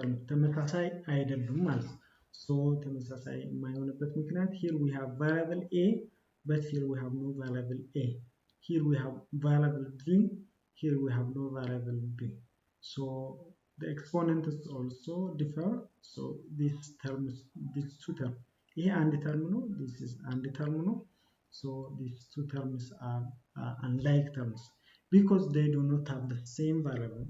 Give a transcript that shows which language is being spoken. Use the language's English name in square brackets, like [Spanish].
[Amharic] ተመሳሳይ አይደሉም ማለት ነው። [English] so [Amharic] ተመሳሳይ የማይሆንበት ምክንያት [English] here we have variable a but here we have no variable a. Here we have variable b, here we have no variable b. So the exponents also differ. So these two terms, [Amharic] ይሄ አንድ ተርም ነው, [English] this is [Amharic] አንድ ተርም ነው. [English] So these two terms are unlike terms because they do not have the same variable.